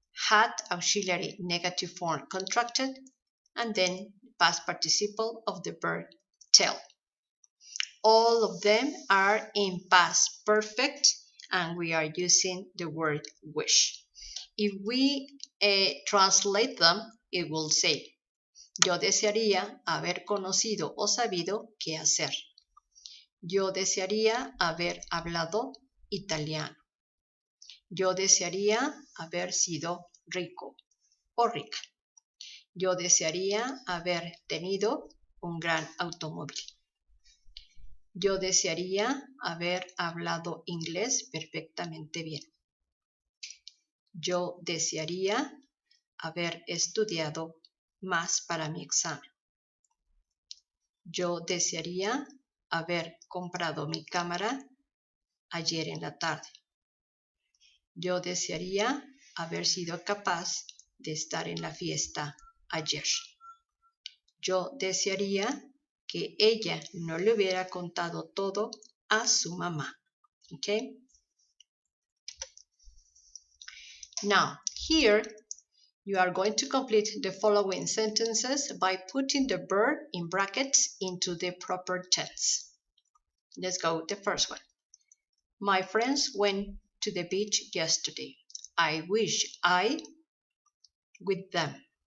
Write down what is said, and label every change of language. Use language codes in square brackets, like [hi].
[en] Had auxiliary negative form contracted and then past participle of the verb tell. All of them are in past perfect and we are using the word wish. If we translate them, it will say, [es] yo desearía haber conocido o sabido qué hacer. Yo desearía haber hablado italiano. Yo desearía haber sido rico o rica. Yo desearía haber tenido un gran automóvil. Yo desearía haber hablado inglés perfectamente bien. Yo desearía haber estudiado más para mi examen. Yo desearía haber comprado mi cámara ayer en la tarde. Yo desearía haber sido capaz de estar en la fiesta ayer. Yo desearía que ella no le hubiera contado todo a su mamá. [en] Okay? Now, here you are going to complete the following sentences by putting the verb in brackets into the proper tense. Let's go with the first one. My friends went to the beach yesterday. I wish I with them.